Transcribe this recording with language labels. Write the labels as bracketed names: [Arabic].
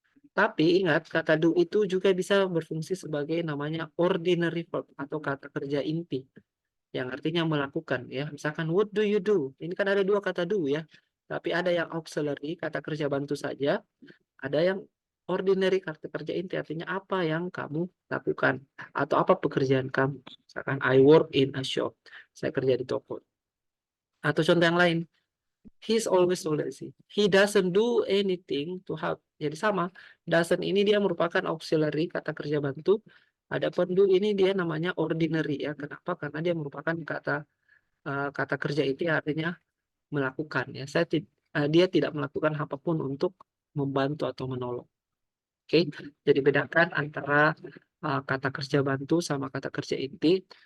[Indonesian] Tapi ingat, kata do itu juga bisa berfungsi sebagai namanya ordinary verb atau kata kerja inti yang artinya melakukan ya. Misalkan [English] what do you do? [Indonesian] Ini kan ada dua kata do ya. Tapi ada yang auxiliary, kata kerja bantu saja, ada yang ordinary kata kerja inti artinya apa yang kamu lakukan atau apa pekerjaan kamu. Misalkan [English] I work in a shop. [Indonesian] Saya kerja di toko. Atau contoh yang lain, [English] he's always so lazy. He doesn't do anything to help. [Indonesian] Jadi sama. Doesn't ini dia merupakan auxiliary, kata kerja bantu. Adapun do ini dia namanya ordinary ya. Kenapa? Karena dia merupakan kata kerja itu artinya melakukan ya. Dia tidak melakukan apapun untuk membantu atau menolong. Oke. Jadi bedakan antara kata kerja bantu sama kata kerja inti.